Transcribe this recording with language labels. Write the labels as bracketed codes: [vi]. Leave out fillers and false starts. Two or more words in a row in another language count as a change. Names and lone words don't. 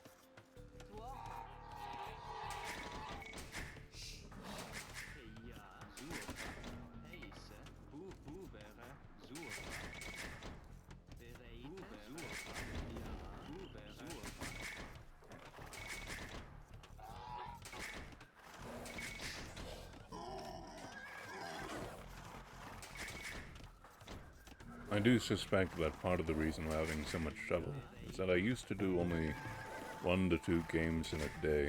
[en] Ja. Surfa. Heise. Bubere. Surfa. Bereite. Surfa. Ja. Bubere. Surfa. I do suspect that part of the reason we're having so much trouble is that I used to do only 1 to 2 games in a day.